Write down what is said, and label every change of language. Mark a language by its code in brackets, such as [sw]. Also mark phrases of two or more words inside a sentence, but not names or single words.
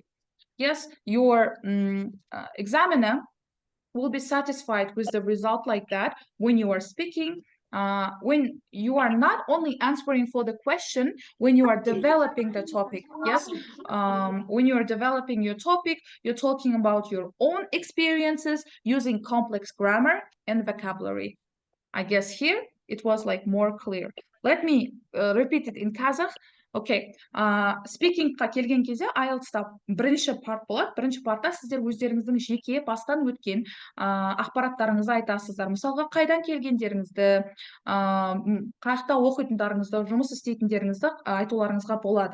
[en] Yes, your examiner will be satisfied with the result like that when you are speaking, when you are not only answering for the question, when you are developing the topic. Yes, when you are developing your topic, you're talking about your own experiences using complex grammar and vocabulary. I guess here it was like more clear. Let me repeat it in Kazakh. [kk] Окей, спикингқа келген кезде IELTS-та бірінші парт болады. Бірінші партта сіздер өздеріңіздің жеке бастан өткен ақпараттарыңызды айтасыздар. Мысалға, қайдан келгендеріңізді, қай жақта оқитындарыңызды, жұмыс істейтіндеріңізді айтуларыңызға болады.